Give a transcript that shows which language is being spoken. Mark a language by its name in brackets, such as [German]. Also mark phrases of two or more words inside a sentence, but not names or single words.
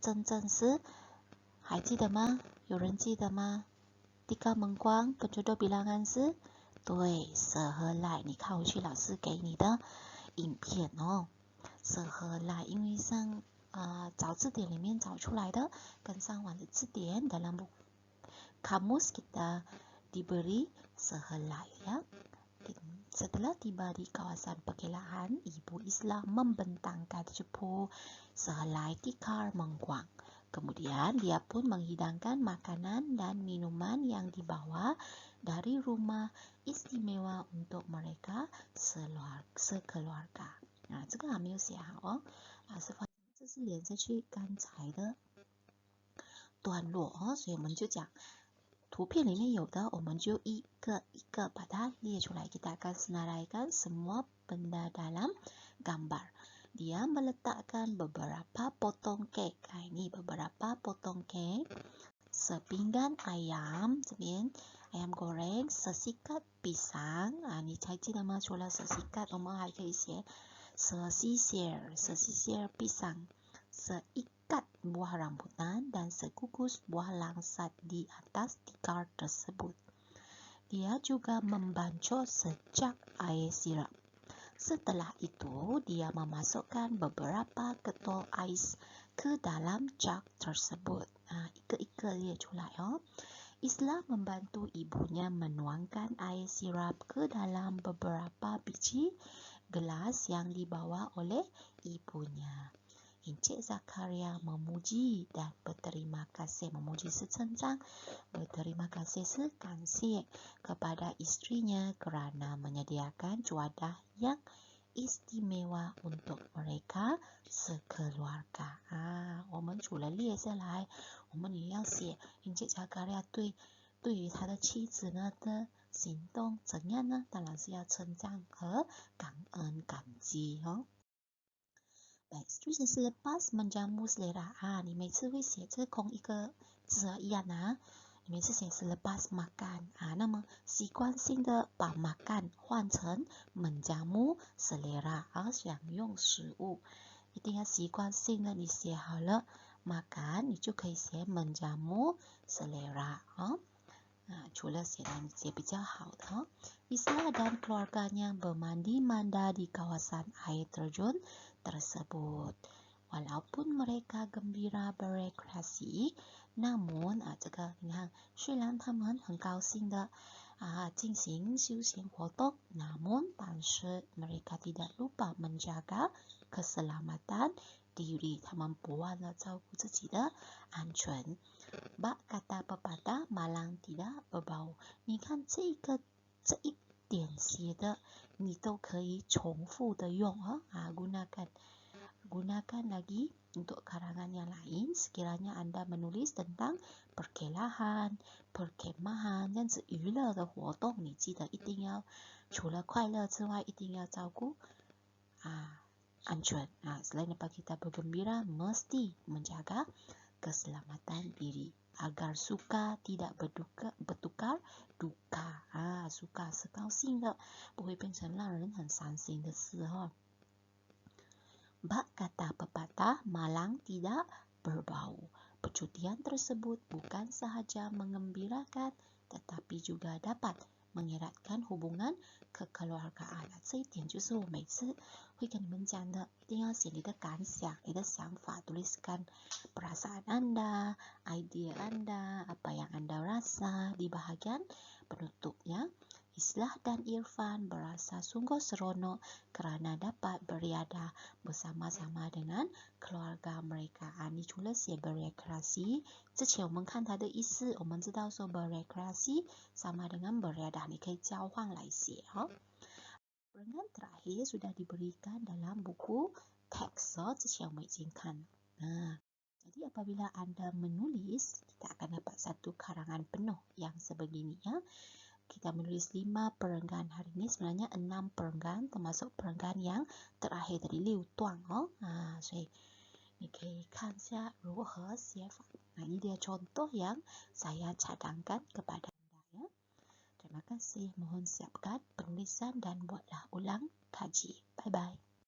[Chinese] 真正是还记得吗？有人记得吗 ？ [Malay] Tika Mengkuang penjodoh bilangan [Chinese] 是对，sehelai。你看回去老师给你的影片哦， [Malay] sehelai， [Chinese] 因为上找字典里面找出来的，跟上网的字典 [Malay] dalam buku kamus kita diberi sehelai ya。Setelah tiba di kawasan perkelahan, Ibu Islah membentangkan cepu sehelai tikar mengkuang. Kemudian dia pun menghidangkan makanan dan minuman yang dibawa dari rumah istimewa untuk mereka sekeluarga. [Chinese] 这个还没有写好哦，老师发现这是连着去刚才的段落哦，所以我们就讲。图片里面有的，我们就一个一个把它列出来。 [Malay] Kita akan senaraikan semua benda dalam gambar. Dia meletakkan beberapa potong kek. Ini beberapa potong kek. Sepinggan ayam, 这边 ayam goreng, sesikat pisang. [Chinese] 你还记得吗？除了 sesikat， 我们还可以写 [Malay] sesisir pisang. Seikat buah rambutan dan sekukus buah langsat di atas tikar tersebut. Dia juga membancok secak air sirap. Setelah itu, dia memasukkan beberapa ketol ais ke dalam jug tersebut. [Chinese] 一个列出来哦。 [Malay] Islah membantu ibunya menuangkan air sirap ke dalam beberapa biji gelas yang dibawa oleh ibunya. Encik Zakaria memuji dan berterima kasih. [Chinese] Memuji 是称赞， [Malay] berterima kasih 是感谢 kepada istrinya kerana menyediakan juadah yang istimewa untuk mereka sekeluarga. [Chinese] 我们除了列下来，我们也要写 Encik Zakaria 对于他的妻子呢的行动怎样呢？当然是要称赞和感恩感激哦。 [Malay] Baik, seterusnya selepas menjamu selera. [Chinese] 你每次会写这空一个字一样你每次写 [Malay] selepas makan. [Chinese] 那么习惯性的把 makan 换成 [Malay] menjamu selera. [Chinese] 享用食物。一定要习惯性的，你写好了 makan， 你就可以写 [Malay] menjamu selera。 [Chinese] 除了写你写比较好的 [Malay] Islah dan keluarganya bermandi-manda di kawasan air terjun tersebut. Walaupun mereka gembira berekreasi, namun [Chinese] 这个你看，虽然他们很高兴的进行休闲活动， [Malay] namun 但是 mereka tidak lupa menjaga keselamatan diri， [Chinese] 他们不忘了照顾自己的安全。 [Malay] Bak kata pepatah malang tidak berbau。 [Chinese] 你看这一点写的，你都可以重复的用 [Malay] gunakan lagi untuk karangan yang lain sekiranya Anda menulis tentang perkelahan, perkemahan [Chinese] 这样子娱乐的活动，你记得一定要除了快乐之外，一定要照顾安全。 [Malay] Selain dapat kita bergembira, mesti menjaga keselamatan diri agar suka tidak bertukar duka。suka [Chinese] 是高兴的，不会变成让人很伤心的事哦。 [Malay] Bak kata pepatah malang tidak berbau。 Percutian tersebut bukan sahaja mengembirakan tetapi juga dapat mengeratkan hubungan kekeluargaan。这一点就是我每次会跟你们讲的，一定要写你的感想、你的想法 ， tuliskan perasaan Anda, idea Anda, apa yang Anda rasa di bahagian penutupnya. Islah dan Irfan berasa sungguh seronok kerana dapat beriadah bersama-sama dengan keluarga mereka。 [Chinese] 你除了写 berekreasi， 之前我们看它的意思，我们知道说 [Malay] berekreasi sama dengan beriadah， [Chinese] 你可以交换来写。 [Malay] Peringkat terakhir sudah diberikan dalam buku teks， [Chinese] 之前我们已经看。 [Malay] jadi apabila Anda menulis, kita akan dapat satu karangan penuh yang sebegini ya. Kita menulis 5 perenggan. Hari ini sebenarnya 6 perenggan termasuk perenggan yang terakhir tadi 6 段哦。 [Chinese] 所以你可以看一下如何写法。 [Malay] ini dia contoh yang saya cadangkan kepada Anda ya. Terima kasih. Mohon siapkan penulisan dan buatlah ulang kaji. [English] Bye bye.